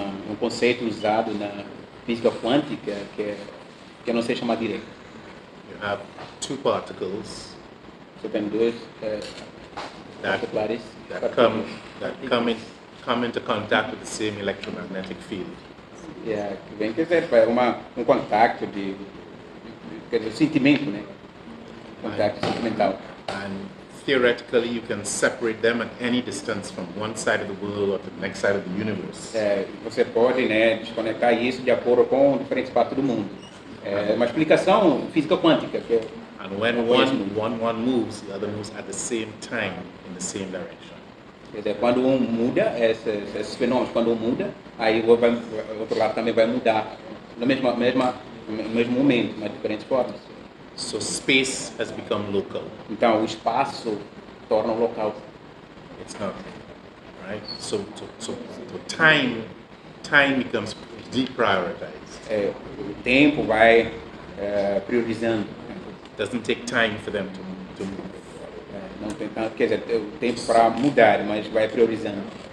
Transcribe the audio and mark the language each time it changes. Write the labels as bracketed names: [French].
[Portuguese] Um conceito usado na física quântica que eu não sei chamar direito. [English] You have two particles [Portuguese] Você tem dois particulares [English] that come into contact with the same electromagnetic field. [Portuguese] Yeah, que vem, quer dizer, um contato quer dizer, sentimento, né? Contato sentimental. [English] And theoretically, you can separate them at any distance from one side of the world or to the next side of the universe. [Portuguese] Você pode, né, desconectar isso de acordo com diferentes partes do mundo. Uma explicação física quântica. [English] And when one moves, the other moves at the same time in the same direction. [Portuguese] Quer dizer, quando muda, esses fenômenos, quando muda, aí o outro lado também vai mudar no mesmo momento, mas de diferentes formas. [English] So space has become local. [Portuguese] Então, o espaço torna o local. [English] It's not, right? So time becomes deprioritized. [Portuguese] O tempo vai priorizando. [English] Doesn't take time for them to move. [Portuguese] Não tem tanto, quer dizer, o tempo para mudar, mas vai priorizando.